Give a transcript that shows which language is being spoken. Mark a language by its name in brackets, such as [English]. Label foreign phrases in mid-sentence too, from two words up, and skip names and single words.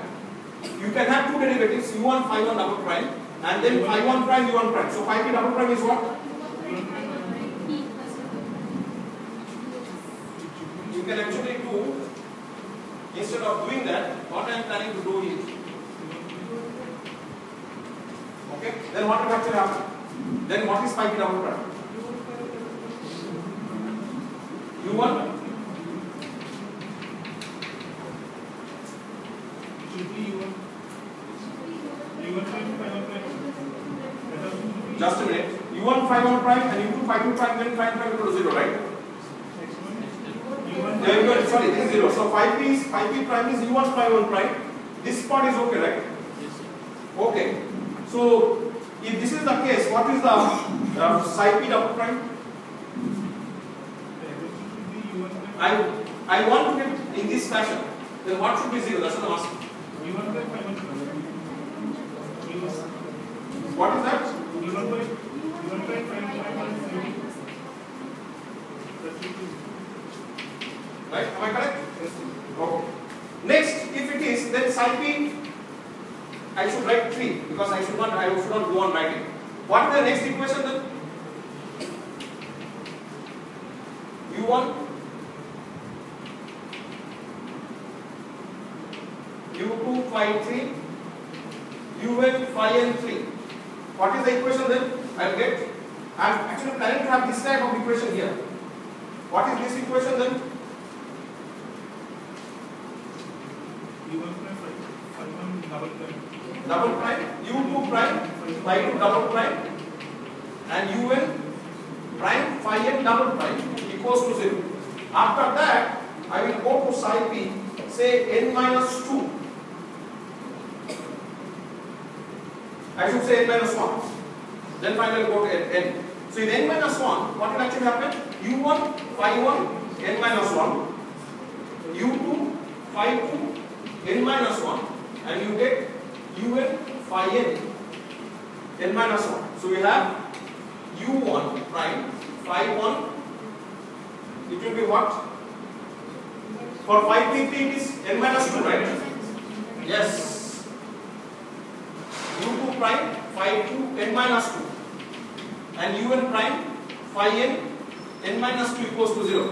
[English] You can have two derivatives, u1 phi 1 double prime, and then phi 1 prime u1 prime. So phi p double prime is what? You can actually do, instead of doing that, what I am planning to do is, okay, then what will actually happen? Then what is phi p double prime? u1 just a minute. u1 phi 1 prime and u2 phi 2 prime, then phi prime equal to 0, right? There you go. Sorry, this is 0. So phi p prime is u1 phi 1 prime. This part is okay, right? Yes. Okay. So if this is the case, what is the psi p double prime? I want to get in this fashion. Then what should be 0? That's what I'm asking. What is that? Right? Am I correct? Yes. Okay. Next, if it is, then psi p, I should write 3 because I should not go on writing. What is the next equation then? u1 u2 phi 3 un phi n 3. What is the equation then? I am actually planning to have this type of equation here. What is this equation then? Double prime, u2 prime phi 2 double prime, and un prime phi n double prime equals to 0. After that, I will go to psi p, say n minus 2. I should say n minus 1. Then finally go to n. So in n minus 1, what will actually happen? u1 phi 1 n minus 1, u2 phi 2 n minus 1, and you get un phi n n minus 1. So we have u1 prime phi 1. It will be what? For phi p it is n minus 2, right? Yes. u2 prime phi 2 n minus 2, and un prime phi n n minus 2 equals to 0.